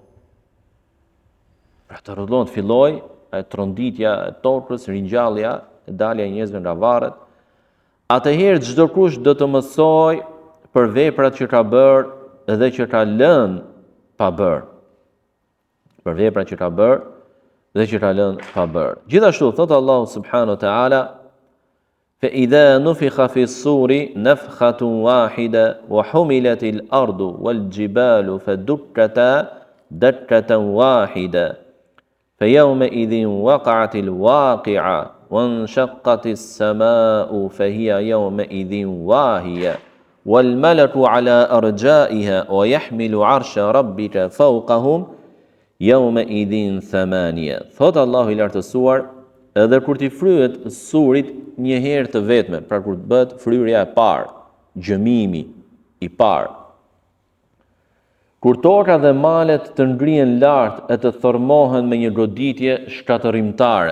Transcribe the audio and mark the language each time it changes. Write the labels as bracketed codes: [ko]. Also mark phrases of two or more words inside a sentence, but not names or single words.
[sq] Pra të rrotullohen, filloi tronditja e tokës, ringjallja, e dalja e njerëzve nga varret. Atëherë çdo kush do të mësoj për veprat që ka bërë dhe që ka lënë pa bërë. Për veprat që ka bërë dhe që ka lënë pa bërë. Gjithashtu thot Allahu [ar] سبحانه وتعالى فإذا نفخ في الصور نفخة واحدة وحملت الأرض والجبال فدكتا دكة واحدة فيومئذ وقعت الواقعة وانشقت السماء فهي يومئذ واهية والملك على أرجائها ويحمل عرش ربك فوقهم يومئذ ثمانية. [sq] Thot Allahu i lartësuar, edhe kur t'i fryhet surit një herë të vetme, pra kur të bëhet fryrja e parë, gjëmimi i parë, kur toka dhe malet të ngrihen lart e të thërmohen me një goditje shkatërimtare.